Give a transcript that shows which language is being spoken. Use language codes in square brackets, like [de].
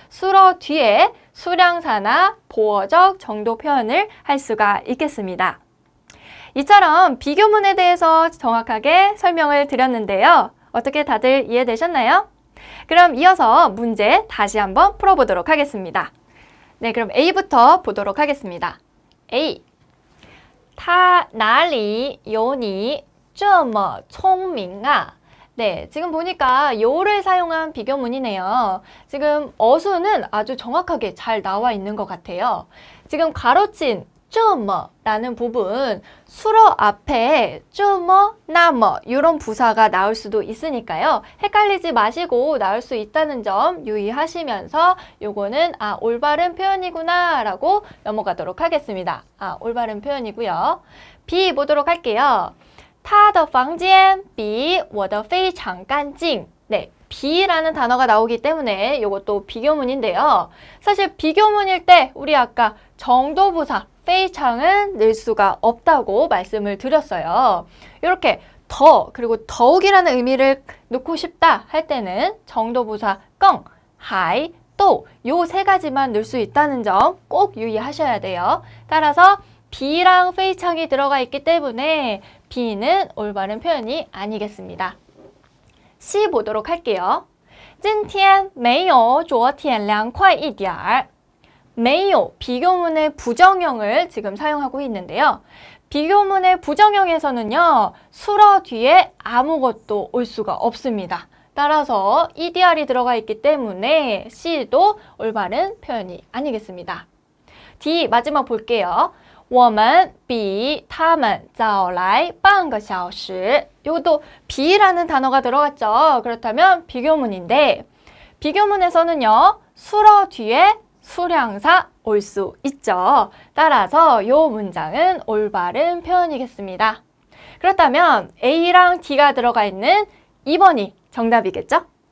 [ko] 수러 뒤에 수량사나 보어적 정도 표현을 할 수가 있겠습니다. 이처럼 비교문에 대해서 정확하게 설명을 드렸는데요. 어떻게 다들 이해되셨나요? 그럼 이어서 문제 다시 한번 풀어보도록 하겠습니다. 네, 그럼 A부터 보도록 하겠습니다. A. [zh] 他哪里有你这么聪明啊? [ko] 네, 지금 보니까 요를 사용한 비교문이네요. 지금 어수는 아주 정확하게 잘 나와 있는 것 같아요. 지금 가로친 这么라는 부분, 수러 앞에 这么, 那么이런 부사가 나올 수도 있으니까요. 헷갈리지 마시고 나올 수 있다는 점 유의하시면서 요거는 올바른 표현이구나 라고 넘어가도록 하겠습니다. 올바른 표현이고요. B 보도록 할게요. [zh] 他的房间比我的非常干净. [ko] 네, 비라는 단어가 나오기 때문에 이것도 비교문인데요. 사실 비교문일 때 우리 아까 정도부사 非常은 넣을 수가 없다고 말씀을 드렸어요. 이렇게 더 그리고 더욱이라는 의미를 넣고 싶다 할 때는 정도부사 更, 还, 또 요 세 가지만 넣을 수 있다는 점 꼭 유의하셔야 돼요. 따라서 비랑 非常이 들어가 있기 때문에 B는 올바른 표현이 아니겠습니다. C 보도록 할게요. [zh] 今天没有昨天凉快一点儿. [ko] 没有, 비교문의 부정형을 지금 사용하고 있는데요. 비교문의 부정형에서는요, 수러 뒤에 아무것도 올 수가 없습니다. 따라서 EDR이 들어가 있기 때문에 C도 올바른 표현이 아니겠습니다. D 마지막 볼게요. [zh] 我们比他们早来半个小时. [ko] 이것도 비라는 단어가 들어갔죠. 그렇다면 비교문인데 비교문에서는요, 수러 뒤에 수량사 올 수 있죠. 따라서 이 문장은 올바른 표현이겠습니다. 그렇다면 A랑 D가 들어가 있는 2번이 정답이겠죠?